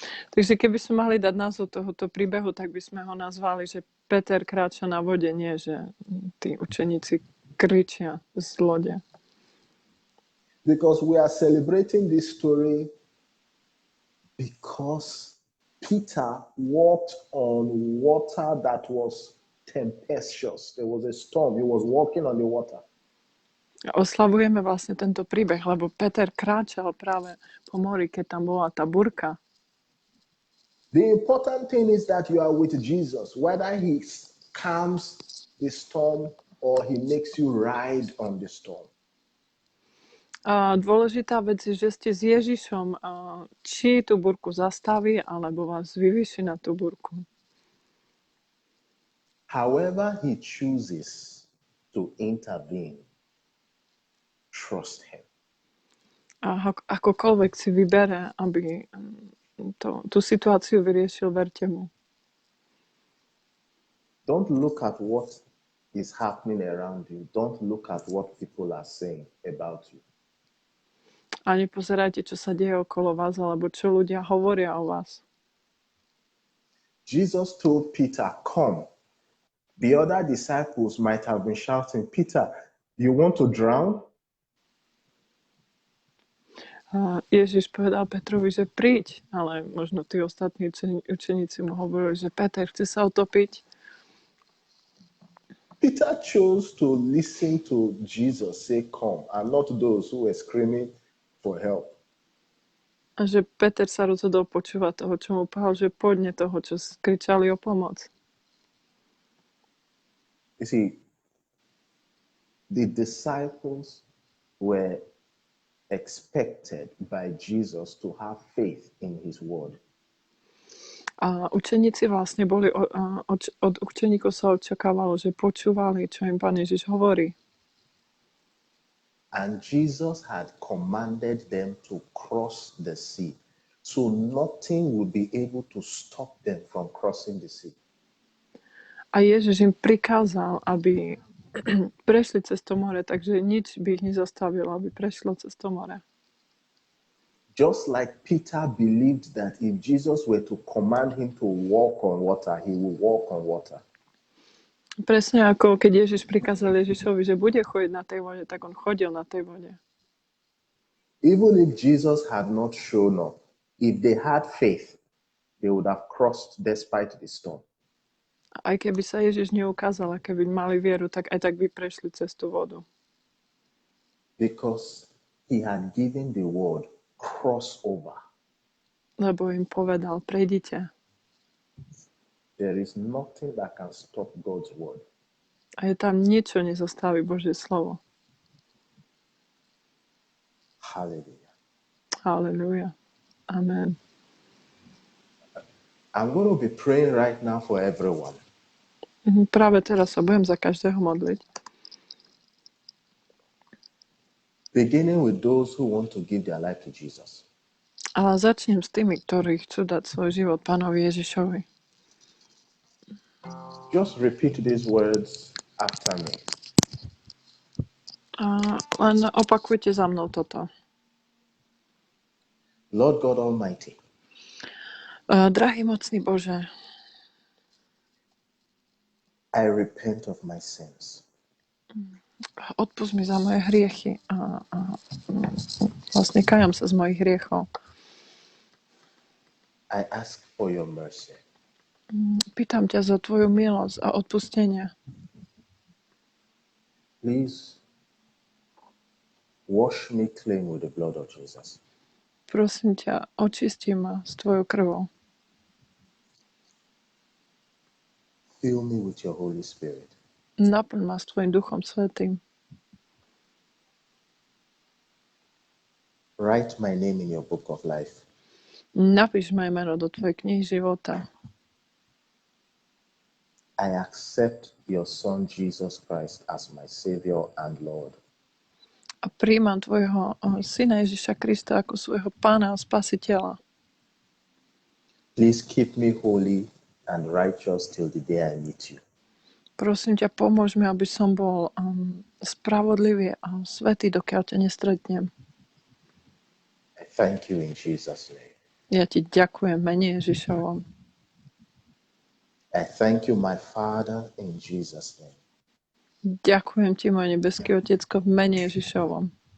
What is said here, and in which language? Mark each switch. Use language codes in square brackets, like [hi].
[sk] Takže keby sme mali dať názov tohoto príbehu, tak by sme ho nazvali, že Peter kráča na vode, nie že tí učeníci kričia z lode. [en] Because we are celebrating this story because Peter walked on water that was tempestuous. There was a storm. He was walking on the water. [sk] Oslavujeme vlastne tento príbeh, lebo Peter kráčal práve po mori, keď tam bola tá burka. [en] The important thing is that you are with Jesus, whether he calms the storm or he makes you ride on the storm. [sk] A dôležitá vec je, že ste s Ježišom, či tú burku zastaví, alebo vás vyvýši na tú burku. [en] However he chooses to intervene, trust him. [sk] A akokoľvek si vybere, aby tú situáciu vyriešil, verte mu. [en] Don't look at what is happening around you. Don't look at what people are saying about you. [sk] A nepozerajte, čo sa deje okolo vás, alebo čo ľudia hovoria o vás. [en] Jesus told Peter, come. The other disciples might have been shouting, Peter, you want to drown? [sk] Ježiš povedal Petrovi, že príď, ale možno tí ostatní učeníci mu hovorili, že Peter chce sa utopiť. [en] Peter chose to listen to Jesus say, come, and not those who were screaming for help. [sk] A že Peter sa rozhodol počúvať toho, čo mu povedal, že poďne toho, čo kričali o pomoc. [en] You see, the disciples were expected by Jesus to have faith in his word. [sk] A učeníci vlastne boli, od učeníkov sa očakávalo, že počúvali, čo im Pán Ježiš hovorí. [en] And Jesus had commanded them to cross the sea. So nothing would be able to stop them from crossing the sea. [sk] A Ježiš im prikázal, aby prešli cez to more, takže nič by ich nezastavilo, aby prešlo cez to more. [en] Just like Peter believed that if Jesus were to command him to walk on water, he would walk on water. [sk] Presne ako keď Ježiš prikázal Ježišovi, že bude chodiť na tej vode, tak on chodil na tej vode. [en] Even if Jesus had not shown up, if they had faith, they would have crossed despite the storm. [sk] Aj keby sa Ježiš neukázal, a keby mali vieru, tak aj tak by prešli cez tú vodu. [en] Because he had given the word, cross over. [sk] Lebo im povedal, prejdite. [en] There is nothing that can stop God's word. [sk] A je tam nič, čo nezastaví Božie slovo. [en] Hallelujah. [sk] Halleluja. Amen. [en] I'm going to be praying right now for everyone. [sk] Práve teraz sa budem za každého modliť. [en] Beginning with those who want to give their life to Jesus. [sk] Ale začnem s tými, ktorí chcú dať svoj život Pánovi Ježišovi. [en] Just repeat these words after me. [sk] Len opakujte za mnou toto. [en] Lord God Almighty, [sk] Drahý mocný Bože, [en] I repent of my sins. [sk] odpusť mi za moje hriechy a vlastne kajam sa z mojich hriechov. [en] I ask for your mercy. [sk] Pýtam ťa za tvoju milosť a odpustenie. [en] Please wash me clean with the blood of Jesus. [sk] Prosím ťa, očisti ma s tvojou krvou. [en] Fill me with your Holy Spirit. [sk] Naplň ma s tvojim Duchom Svätým. [en] Write my name in your book of life. [sk] Napíš moje meno do tvojej knihy života. [en] I accept your Son Jesus Christ as my Savior and Lord. [sk] A prijímam tvojho syna Ježiša Krista ako svojho pána a spasiteľa. [en] Please keep me holy and righteous till the day I meet you. [sk] Prosím ťa, pomôž mi, aby som bol spravodlivý a svätý, dokiaľ ťa nestretnem. [en] I thank you in Jesus' name. [sk] Ja ti ďakujem mene Ježišovom. [en] I thank you, my Father, in Jesus' name. [sk] Ďakujem ti, môj nebeský Otecko, v mene Ježišovom.